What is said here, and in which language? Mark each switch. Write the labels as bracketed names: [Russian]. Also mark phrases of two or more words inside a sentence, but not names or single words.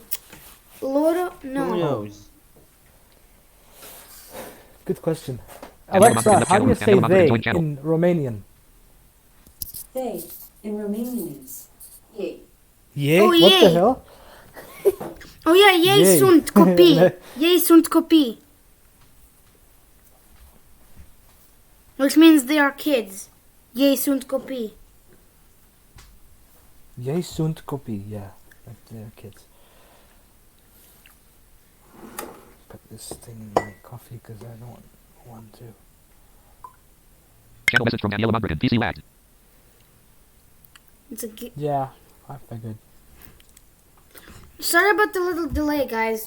[Italian] Loro? [English] Who No. knows? Good question. Daniela Alexa, Monfort how do you say Daniela Monfort they joined channel. in Romanian? They in Romanian is ye. Yay? Oh, What the yay. hell? Oh yeah, [Romanian] ei Yay. sunt copii. Ei sunt copii. [English] Which means they are kids. [Romanian] Ei sunt copii. Yay sunt copii. [English] Yeah, like they're kids. Put this thing in my coffee because I don't want to. Channel message from Daniela Monfort. PC lagged. It's a Yeah, I figured. Sorry about the little delay, guys.